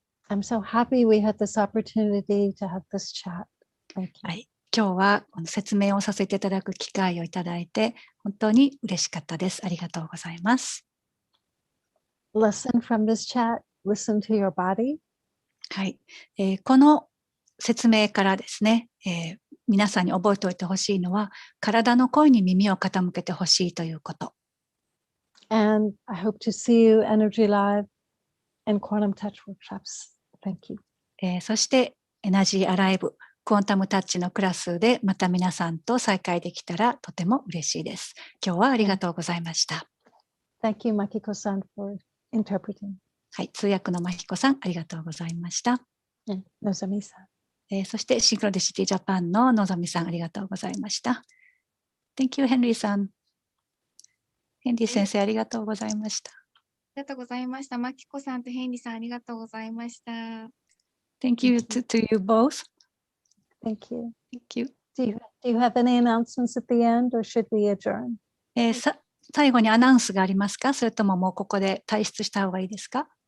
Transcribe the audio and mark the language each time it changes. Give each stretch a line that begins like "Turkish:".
English: I'm so happy we had this opportunity to have this chat. Thank you.
Japanese: はい、今日は説明をさせていただく機会をいただいて本当に嬉しかったです。ありがとうございます。
English: Listen from this chat. Listen to your body.
Japanese: はい、この説明からですね、皆さんに覚えておいてほしいのは体の声に耳を傾けてほしいということ。
English: And I hope to see you Energy Live and Quantum Touch workshops. Thank you.
Japanese: そしてエナジーアライブクォンタムタッチのクラスでまた皆さんと再会できたらとても嬉しいです。今日はありがとうございました。
English: Thank you, Makiko-san, for interpreting.
Japanese: はい、通訳のまひこさんありがとうございました。
English: Nozami-san.
Japanese: そしてシンクロニシティジャパンののぞみさん、ありがとうございました。
English: Thank you,
Japanese: ヘンリーさん。ヘンリー先生、ありがとうございました。ありがとうございました。マキコさんとヘンリーさん、ありがとうございました。
English: Thank you to you both. Thank you. Thank you. Do you have any announcements at the end, or should we adjourn?
Japanese: 最後にアナウンスがありますか？それとももうここで退出した方がいいですか？